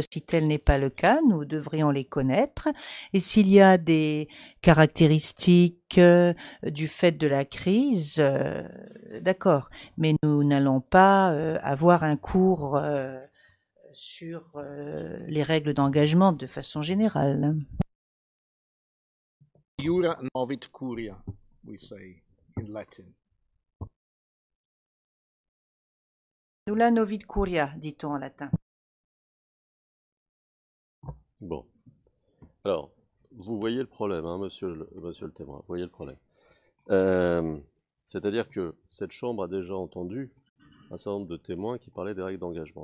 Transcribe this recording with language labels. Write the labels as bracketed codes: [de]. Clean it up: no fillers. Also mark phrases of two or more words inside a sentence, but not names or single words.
[fr] Si tel n'est pas le cas, nous devrions les connaître. Et s'il y a des caractéristiques du fait de la crise, d'accord. Mais nous n'allons pas avoir un cours sur les règles d'engagement de façon générale. [la] Iura novit curia, [en] we say in Latin. [la] Nulla novit curia, [fr] dit-on en latin. Bon. Alors, vous voyez le problème, hein, monsieur le témoin, vous voyez le problème. C'est-à-dire que cette Chambre a déjà entendu un certain nombre de témoins qui parlaient des règles d'engagement.